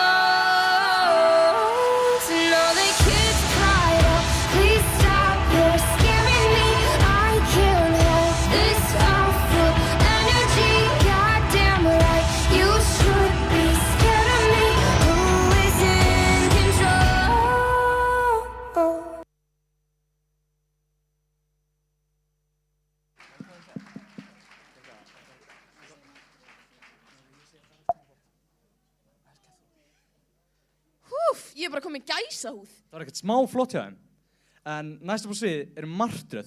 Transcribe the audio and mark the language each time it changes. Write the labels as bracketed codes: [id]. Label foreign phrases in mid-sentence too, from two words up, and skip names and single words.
[en] And all the kids cried out, please stop, you're scaring me. I can't help this awful energy. Goddamn right, you should be scared of me. Who is in control? [is] Húf, ég er bara komin gæsahúð. Það var ekkert smá flott hjá þeim. En næst upp á svið eru Martröð.